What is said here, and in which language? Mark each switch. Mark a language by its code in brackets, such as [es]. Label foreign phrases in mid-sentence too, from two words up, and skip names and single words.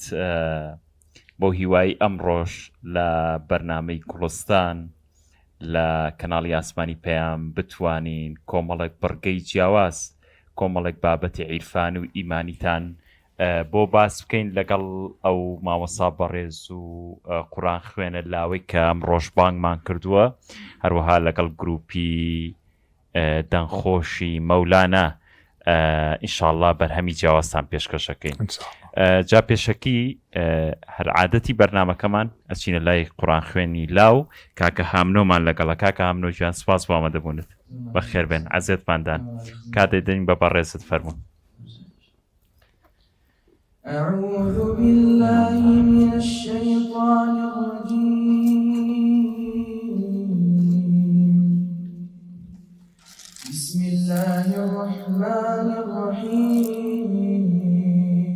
[ckb] بۆ هیوای ئەمڕۆژ لە بەرنامەی کوڵستان لە کەناڵی ئاسمانی پەیام بتوانین کۆمەڵێک بڕگەی جیاواز، کۆمەڵێک بابەتی عیرفان و ئیمانیتان بۆ باس بکەین لەگەڵ ئەو مامۆستا بەڕێز و قورئان خوێنە لاوەی کە ئەمڕۆژ بانگمان کردووە، هەروەها لەگەڵ گروپی دەنگخۆشی مەولانا ئینشاءالله بەرهەمی جیاوازتان پێشکەشەکەین. جا پێشەکی هەر عادەتی بەرنامەکەمان ئەچینە لای قورئان خوێنی لاو. کاکە هامنۆمان لەگەڵە. کاکە هامنۆ گیان سپاس بۆ ئامادەبوونت، بەخێر بێن، عەزێتماندان. کاتێ دەین بە بەڕێزت فەرموون. [ar] أعوذ بالله من الشيطان الرجيم. بسم الله الرحمن الرحيم.